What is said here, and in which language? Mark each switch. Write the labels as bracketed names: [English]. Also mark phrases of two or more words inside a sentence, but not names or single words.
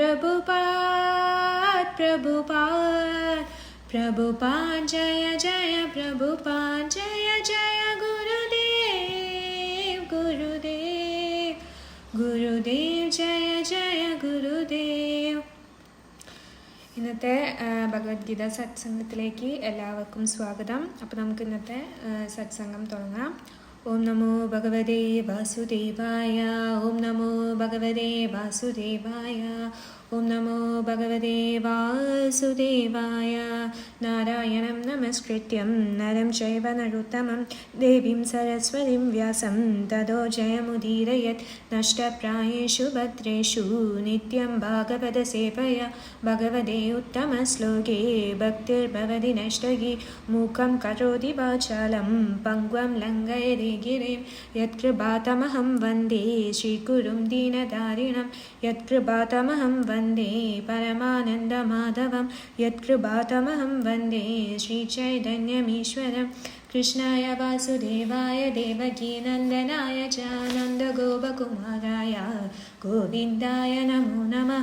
[Hindi] प्रभुपाद जय जय प्रभुपाद जय जय गुरुदेव जय जय गुरुदेव. [Malayalam] ഇന്നത്തെ ഭഗവത്ഗീത സത്സംഗത്തിലേക്ക് എല്ലാവർക്കും സ്വാഗതം. അപ്പോൾ നമുക്ക് ഇന്നത്തെ സത്സംഗം തുടങ്ങാം. [Sanskrit] ഓം നമോ ഭഗവതേ വാസുദേവായ ഓം നമോ ഭഗവതേ വാസുദേവായ ഓം നമോ ഭഗവതേ വാസുദേവായ നാരായണം നമസ്കൃത്യം നരം ചൈവ നരോത്തമം ദേവീം സരസ്വതിം വ്യാസം തതോ ജയമുദീരയത് നഷ്ടപ്രായേഷു ഭദ്രേഷു നിത്യം ഭാഗവത സേവയ ഭഗവതേ ഉത്തമശ്ലോകേ ഭക്തിർഭവതി നഷ്ടകി മൂകം കരോതി വാചാലം പങ്ക്വം ലംഘയതി गिरिं यत्कृपातमहं वन्दे श्रीगुरुं दीनदारिणं यत्कृपातमहं वन्दे परमानन्दमाधवं यत्कृपातमहं वन्दे श्रीचैतन्यमीश्वरं कृष्णाय वासुदेवाय देवकीनन्दनाय च नन्दगोपकुमाराय गोविन्दाय नमो नमः.